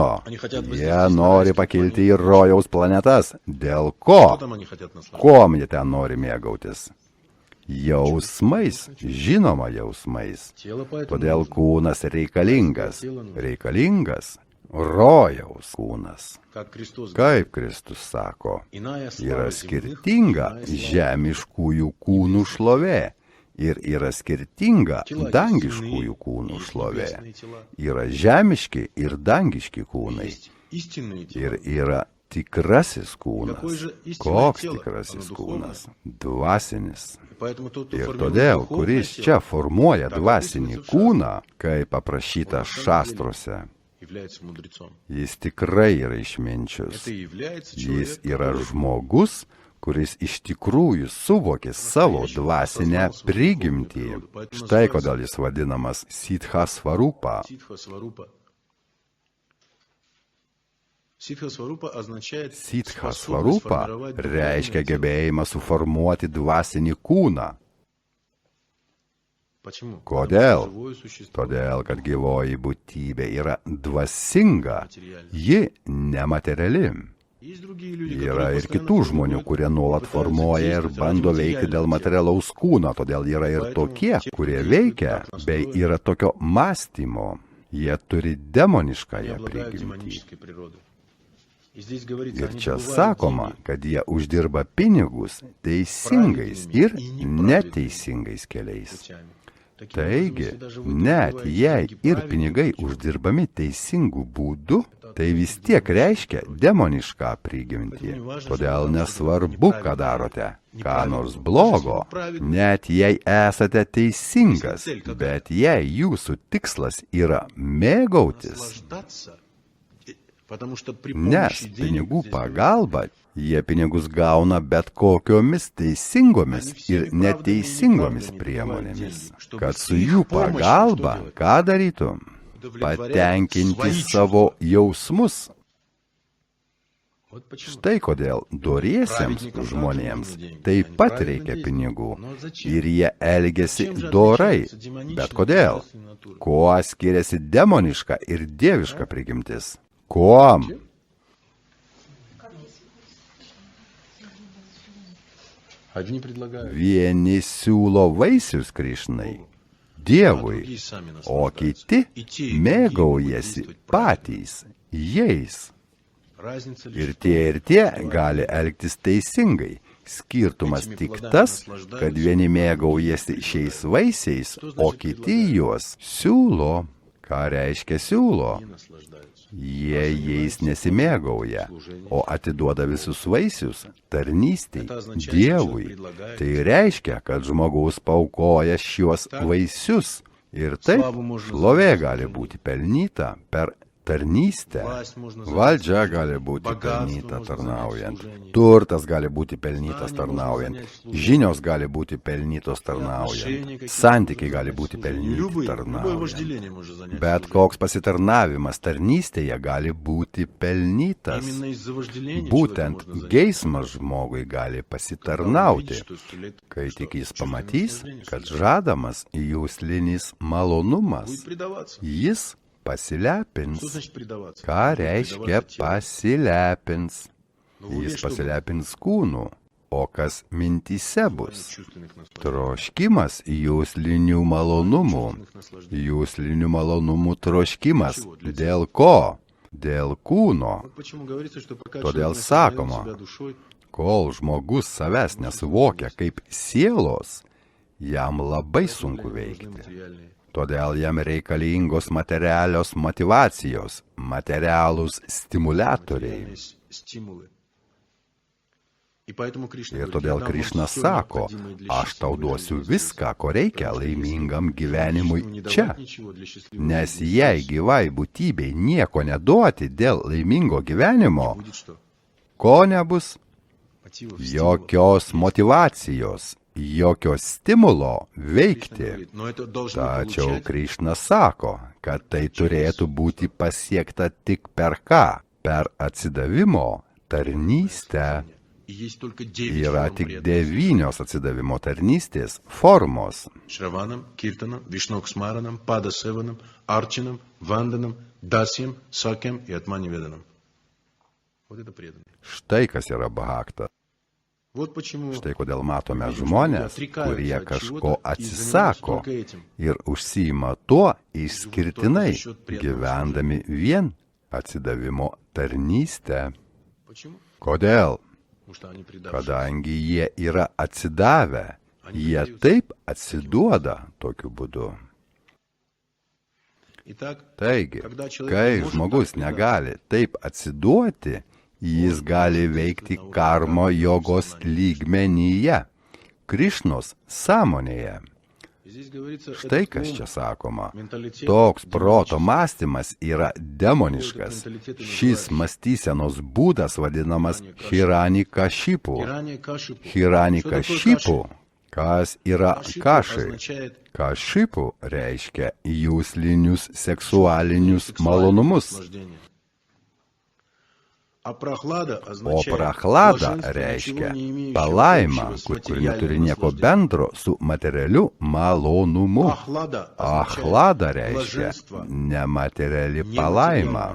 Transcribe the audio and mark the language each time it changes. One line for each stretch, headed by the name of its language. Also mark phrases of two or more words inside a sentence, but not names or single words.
Lithuanian: Jie nori pakilti į rojaus planetas. Dėl ko? Kuom jie ten nori mėgautis? Jausmais. Žinoma jausmais. Todėl kūnas reikalingas. rojaus kūnas.
Russian: Как Христос
Lithuanian: Kaip Kristus sako,
Russian: иная
Lithuanian: yra
Russian: слава земных,
Lithuanian: skirtinga
Russian: иная слава
Lithuanian: žemiškųjų kūnų šlovė ir yra skirtinga
Russian: Тела
Lithuanian: dangiškųjų
Russian: истинные,
Lithuanian: kūnų
Russian: есть
Lithuanian: šlovė.
Russian: небесные тела,
Lithuanian: Yra žemiški ir dangiški kūnai.
Russian: есть истинные
Lithuanian: Ir
Russian: тела.
Lithuanian: yra tikrasis kūnas.
Russian: Какое же истинное
Lithuanian: Koks
Russian: тело?
Lithuanian: tikrasis
Russian: Оно духовное.
Lithuanian: kūnas? Dvasinis.
Russian: Поэтому тот, кто
Lithuanian: Ir
Russian: формирует
Lithuanian: todėl,
Russian: духовное
Lithuanian: kuris
Russian: тело,
Lithuanian: čia formuoja
Russian: Так
Lithuanian: dvasinį
Russian: описывается в
Lithuanian: kūną, kaip aprašyta
Russian: Он на самом
Lithuanian: šastruose,
Russian: является мудрецом.
Lithuanian: jis tikrai yra išminčius.
Russian: Это и является
Lithuanian: Jis
Russian: человек,
Lithuanian: yra
Russian: который
Lithuanian: žmogus, kuris iš tikrųjų suvokė savo dvasinę prigimtį. Štai kodėl jis vadinamas Siddha Svarupa.
Russian: Ситха Сварупа. Ситха Сварупа означает
Lithuanian: Siddha
Russian: способность
Lithuanian: Svarupa
Russian: формировать
Lithuanian: reiškia
Russian: духовное тело.
Lithuanian: gebėjimą suformuoti dvasinį kūną.
Russian: Почему?
Lithuanian: Kodėl?
Russian: Потому что живое существо
Lithuanian: Todėl, kad gyvoji būtybė yra dvasinga, ji nemateriali.
Russian: Есть другие люди,
Lithuanian: Yra
Russian: которые
Lithuanian: ir
Russian: постоянно
Lithuanian: kitų žmonių,
Russian: формируют
Lithuanian: kurie
Russian: и
Lithuanian: nuolat
Russian: пытаются
Lithuanian: formuoja ir
Russian: действовать
Lithuanian: bando
Russian: ради
Lithuanian: veikti dėl
Russian: материального
Lithuanian: materialaus kūno, todėl yra ir tokie, kurie veikia, bei yra tokio mąstymo. Jie turi
Russian: тела. Они
Lithuanian: demoniškąją
Russian: обладают
Lithuanian: prigimtį.
Russian: демонической природой. И здесь говорится,
Lithuanian: Ir
Russian: они
Lithuanian: čia
Russian: добывают
Lithuanian: sakoma,
Russian: деньги
Lithuanian: kad jie uždirba pinigus teisingais ir neteisingais keliais.
Russian: путями. Таким образом,
Lithuanian: Taigi,
Russian: если даже вы
Lithuanian: net
Russian: добываете
Lithuanian: jei
Russian: деньги
Lithuanian: ir
Russian: правильным
Lithuanian: pinigai
Russian: путем,
Lithuanian: uždirbami teisingų būdų, tai vis tiek reiškia demonišką prigimtį. Todėl nesvarbu, ką darote, ką nors blogo, net jei esate teisingas, bet jei jūsų tikslas yra mėgautis,
Russian: наслаждаться, потому что при
Lithuanian: nes
Russian: помощи денег
Lithuanian: pinigų
Russian: здесь
Lithuanian: pagalba jie pinigus gauna bet kokiomis teisingomis ir neteisingomis priemonėmis, kad su jų pagalba ką darytum? Patenkinti savo jausmus.
Russian: Вот почему.
Lithuanian: Štai kodėl doriesiems žmonėms taip pat reikia pinigų ir jie elgesi dorai. Bet kodėl? Kuo skiriasi demoniška ir dieviška prigimtis? Kuom?
Russian: Одни предлагают,
Lithuanian: Vieni siūlo vaisius Krišnai, Dievui,
Russian: другие сами
Lithuanian: o
Russian: наслаждаются.
Lithuanian: kiti
Russian: И те, и другие
Lithuanian: mėgaujasi
Russian: могут действовать правильно.
Lithuanian: patys, jais.
Russian: Разница лишь
Lithuanian: Ir
Russian: в том,
Lithuanian: tie ir tie gali elgtis teisingai. Skirtumas tik tas, kad vieni mėgaujasi šiais vaisiais, o kiti juos siūlo. Ką reiškia siūlo?
Russian: не наслаждаются.
Lithuanian: Jie jais nesimėgauja, o atiduoda visus vaisius tarnystei Dievui. Tai reiškia, kad žmogus paukoja šiuos vaisius. Ir taip šlovė gali būti pelnyta per tarnystę. Valdžia gali būti pelnyta tarnaujant. Turtas gali būti pelnytas tarnaujant. Žinios gali būti pelnytos tarnaujant. Santykiai gali būti pelnyti
Russian: Любое
Lithuanian: tarnaujant.
Russian: вожделение может занять
Lithuanian: Bet
Russian: служение.
Lithuanian: koks pasitarnavimas tarnystėje gali būti pelnytas.
Russian: Именно из-за вожделения
Lithuanian: Būtent
Russian: человеку можно занять.
Lithuanian: geismas žmogui gali pasitarnauti, kai tik jis pamatys, kad žadamas jūslinis malonumas,
Russian: Будет предаваться.
Lithuanian: jis
Russian: Что
Lithuanian: pasilepins.
Russian: значит предаваться?
Lithuanian: Ką
Russian: Будет
Lithuanian: reiškia
Russian: предаваться телу.
Lithuanian: pasilepins?
Russian: Но вы
Lithuanian: Jis
Russian: что
Lithuanian: pasilepins kūnu, o kas mintyse bus?
Russian: чувственных наслаждений.
Lithuanian: Troškimas jūslinių malonumų.
Russian: Чувственных наслаждений.
Lithuanian: Jūslinių malonumų troškimas. Dėl ko? Dėl kūno.
Russian: Вот почему говорится, что пока
Lithuanian: Todėl
Russian: человек не осознает
Lithuanian: sakoma,
Russian: себя душой,
Lithuanian: Kol žmogus savęs nesuvokia kaip sielos, jam labai sunku
Russian: нужны
Lithuanian: veikti.
Russian: материальные.
Lithuanian: Todėl jam reikalingos materialios motivacijos, materialūs stimuliatoriai.
Russian: материальные стимулы. И поэтому Кришна
Lithuanian: Ir
Russian: говорит,
Lithuanian: todėl
Russian: «Я дам вам
Lithuanian: Krišna
Russian: всё
Lithuanian: sako,
Russian: необходимое для
Lithuanian: aš tau
Russian: счастливой
Lithuanian: duosiu
Russian: жизни здесь».
Lithuanian: viską, ko reikia
Russian: Потому что
Lithuanian: laimingam
Russian: если
Lithuanian: gyvenimui
Russian: Кришне не
Lithuanian: čia.
Russian: давать ничего для счастливой
Lithuanian: Nes
Russian: жизни
Lithuanian: jei
Russian: здесь,
Lithuanian: gyvai būtybei nieko neduoti dėl laimingo gyvenimo,
Russian: будет что?
Lithuanian: ko nebus?
Russian: Мотивов,
Lithuanian: Jokios motivacijos, jokio stimulo
Russian: Кришна
Lithuanian: veikti.
Russian: говорит, но это должно
Lithuanian: Tačiau
Russian: получать
Lithuanian: Krišna sako, kad tai turėtų būti pasiekta tik per ką? Per atsidavimo tarnystę.
Russian: И есть только 9
Lithuanian: Yra
Russian: форм
Lithuanian: tik
Russian: преданности.
Lithuanian: 9 atsidavimo tarnystės formos.
Russian: Шраванам, Киртанам, Вишноксмаранам, Падасеванам, Арчинам, Ванданам, Дасьям, Сакьям и Атманиведанам. Вот это преданные.
Lithuanian: Štai kas yra bhakta.
Russian: Вот почему
Lithuanian: Štai kodėl matome žmonės, kurie kažko atsisako ir užsiima tuo išskirtinai, gyvendami vien atsidavimo tarnystę.
Russian: Почему?
Lithuanian: Kodėl?
Russian: Потому что они предавшие.
Lithuanian: Kadangi jie yra atsidavę, jie taip atsiduoda tokiu būdu.
Russian: Итак,
Lithuanian: Taigi,
Russian: когда человек
Lithuanian: kai
Russian: не может
Lithuanian: žmogus
Russian: так
Lithuanian: negali taip atsiduoti, jis gali veikti karmo jogos lygmenyje, Krišnos sąmonėje.
Russian: И здесь говорится,
Lithuanian: Štai
Russian: этот
Lithuanian: kas
Russian: ум,
Lithuanian: čia sakoma.
Russian: менталитет
Lithuanian: Toks proto
Russian: демонический.
Lithuanian: mąstymas yra demoniškas. Šis mąstysenos būdas vadinamas Hiranikashipu.
Russian: Хирания Кашипу.
Lithuanian: Hiranikashipu. Kas yra
Russian: Кашипу
Lithuanian: kašai?
Russian: означает
Lithuanian: Kašipu reiškia jūslinius seksualinius malonumus,
Russian: наслаждение. А прохлада
Lithuanian: o
Russian: означает
Lithuanian: prachlada
Russian: блаженство,
Lithuanian: reiškia
Russian: ничего не имеющее
Lithuanian: palaima,
Russian: общего с
Lithuanian: kur
Russian: материальным
Lithuanian: neturi nieko
Russian: наслаждением.
Lithuanian: bendro su materialiu malonumu.
Russian: Ахлада
Lithuanian: Achlada
Russian: означает
Lithuanian: reiškia
Russian: блаженство
Lithuanian: nemateriali
Russian: не
Lithuanian: palaima.